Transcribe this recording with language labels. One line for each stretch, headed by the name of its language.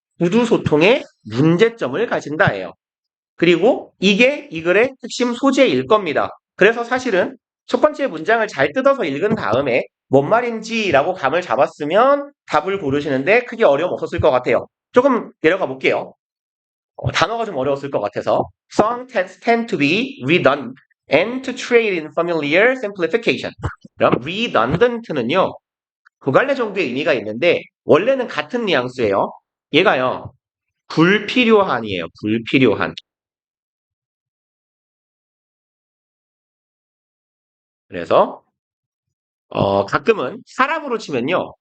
Korean: 구두 소통의 문제점을 가진다예요. 그리고 이게 이 글의 핵심 소재일 겁니다. 그래서 사실은 첫 번째 문장을 잘 뜯어서 읽은 다음에 뭔 말인지라고 감을 잡았으면 답을 고르시는데 크게 어려움 없었을 것 같아요. 조금 내려가 볼게요. 단어가 좀 어려웠을 것 같아서
English: Song texts tend to be redundant and to trade in familiar simplification.
Korean: 그럼 redundant는요. 두 갈래 정도의 의미가 있는데 원래는 같은 뉘앙스예요. 얘가요. 불필요한이에요. 불필요한. 그래서 가끔은 사람으로 치면요.